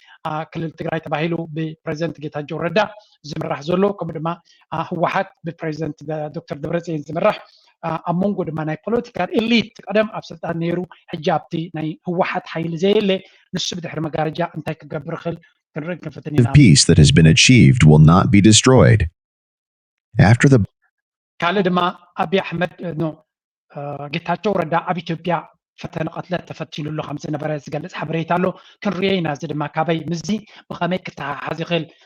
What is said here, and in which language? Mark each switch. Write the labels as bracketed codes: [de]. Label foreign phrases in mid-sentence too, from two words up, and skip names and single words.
[ti] አ፣ ክልል ትግራይ ተባሂሉ ብፕሬዚደንት ጌታቸው ረዳ ዝምራሕ ዘሎ፣ ከምኡ ድማ፣ አ፣ ህወሓት ብፕሬዚደንት ደ-፣ ዶክተር ደብረጽዮን ዝምራሕ አ፣ ኣብ መንጎ ድማ ናይ ፖለቲካ ኤሊት ቀደም ኣብ ስልጣን ነይሩ፣ ሕጂ ኣብቲ ናይ ህወሓት ሓይሊ ዘየለ፣ ንሱ ብድሕሪ መጋረጃ እንታይ ክገብር ይኽእል ክንርኢ ክንፍትን ኢና። [en] Peace that has been achieved will not be destroyed. After the [ti] ካልእ ድማ ኣብይ ኣሕመድ፣ እ፣ ኖ፣ እ፣ ጌታቸው ረዳ ኣብ ኢትዮጵያ ፈተነ ቀትለ ተፈቲኑሉ ከም ዝነበረ ዝገልጽ ሓበሬታ ኣሎ። ክንሪኦ ኢና። እዚ ድማ ካበይ ምዚ ብኸመይ ክተሓሓዝ ይኽእል?